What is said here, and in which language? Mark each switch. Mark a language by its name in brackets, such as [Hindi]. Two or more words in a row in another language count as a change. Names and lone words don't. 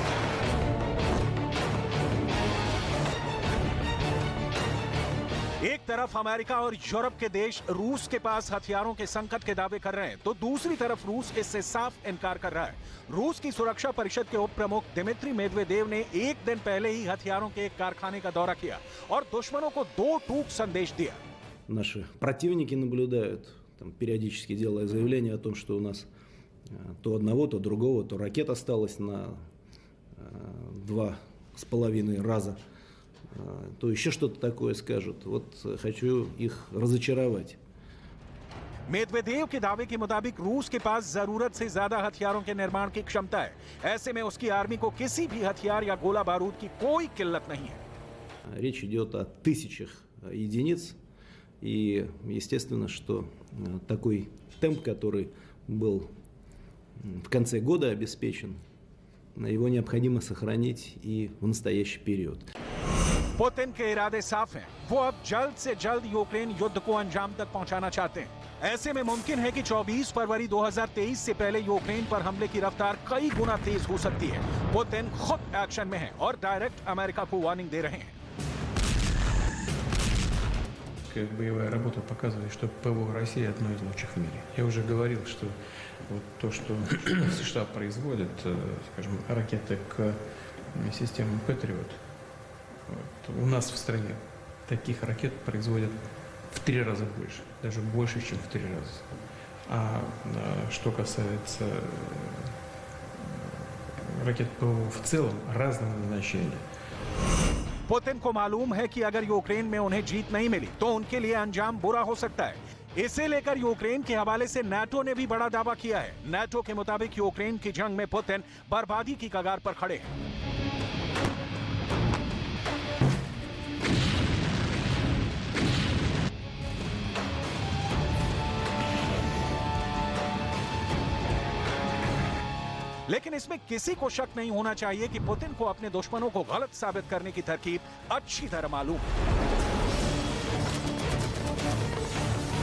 [Hindi] एक तरफ अमेरिका और यूरोप के देश रूस के पास हथियारों के संकट के दावे कर रहे हैं, तो दूसरी तरफ रूस इससे साफ इनकार कर रहा है। रूस की सुरक्षा परिषद के उप प्रमुख दिमित्री मेदवेदेव ने एक दिन पहले ही हथियारों के एक कारखाने का दौरा किया और दुश्मनों को दो टूक संदेश दिया। [Russian] Наши противники наблюдают, там, периодически делая заявление о том, что у нас то одного, то другого, то ракет осталось на 2,5 раза, то еще что-то такое скажут. Вот хочу их разочаровать. [Hindi] मेदवेदेव के दावे के मुताबिक रूस के पास जरूरत से ज्यादा हथियारों के निर्माण की क्षमता है। ऐसे में उसकी आर्मी को किसी भी हथियार या गोला बारूद की कोई किल्लत नहीं है। [Russian] Речь идет о тысячах единиц. И естественно, что такой темп, который был в конце года обеспечен, его необходимо сохранить и в настоящий период. [Hindi] पुतिन के इरादे साफ हैं। वो अब जल्द से जल्द यूक्रेन युद्ध को अंजाम तक पहुंचाना चाहते हैं। ऐसे में मुमकिन है कि 24 फरवरी 2023 से पहले यूक्रेन पर हमले की रफ्तार कई गुना तेज हो सकती है। पुतिन खुद एक्शन में है और डायरेक्ट अमेरिका को वार्निंग दे रहे हैं। [Russian] Боевая работа показывает, что ПВО России одно из лучших в мире. Я уже говорил, что вот то, что США производят, скажем, ракеты к системам Patriot, у нас в стране таких ракет производят в 3 раза больше, даже больше, чем в 3 раза. А что касается ракет ПВО в целом разного назначения. [Hindi] पुतिन को मालूम है कि अगर यूक्रेन में उन्हें जीत नहीं मिली तो उनके लिए अंजाम बुरा हो सकता है। इसे लेकर यूक्रेन के हवाले से नाटो ने भी बड़ा दावा किया है। नाटो के मुताबिक यूक्रेन की जंग में पुतिन बर्बादी की कगार पर खड़े हैं। लेकिन इसमें किसी को शक नहीं होना चाहिए कि पुतिन को अपने दुश्मनों को गलत साबित करने की तरकीब अच्छी तरह मालूम है।